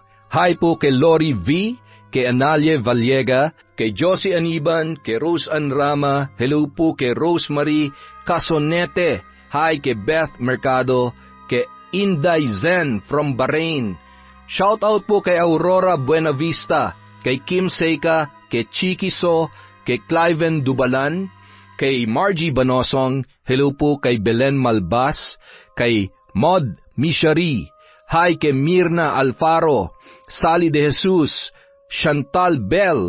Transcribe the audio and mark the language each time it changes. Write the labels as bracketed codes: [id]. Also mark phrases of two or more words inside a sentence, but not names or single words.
[tl] Hi po kay Lori V, kay Analie Vallega, kay Josie Aniban, kay Rose Anrama. Hello po kay Rosemary Casonete. Hi kay Beth Mercado, kay Inday Zen from Bahrain. Shoutout po kay Aurora Buenavista, kay Kim Seika, kay Chiki So, kay Cliven Dubalan, kay Margie Banosong. Hello po kay Belen Malbas, kay Maud Mishari. Hi kay Mirna Alfaro, Sally De Jesus, Chantal Bell.